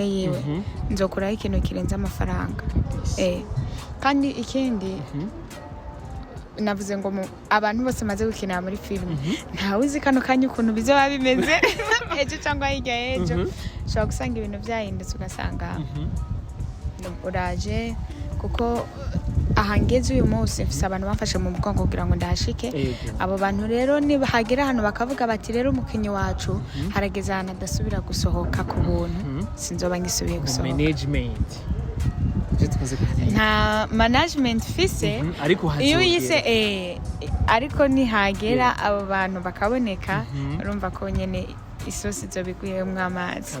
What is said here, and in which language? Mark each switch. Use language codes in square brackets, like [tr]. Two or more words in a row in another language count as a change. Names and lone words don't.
[rn] yiwe nzokuraho ikintu kirenze amafaranga kandi ikindi navuze ngo abantu bose maze gukinira muri filime ntawe uzi kano kanya ukuntu bizoba bimeze ejo cyangwa hirya ejo ushobora gusanga ibintu byahindutse ugasanga uraje kuko ahangeze uyu munsi mfise abantu bafashe mu mugongo kugira ngo ndashike abo bantu rero niba hagera hano bakavuga bati rero umukinyi wacu harageze ahantu adasubira gusohoka ku buntu sinzoba ngisubiye gusohoka management nta management fise iyo yise ariko nihagera abo bantu bakaboneka urumva ko nyene isosi zo biguyemwo amazi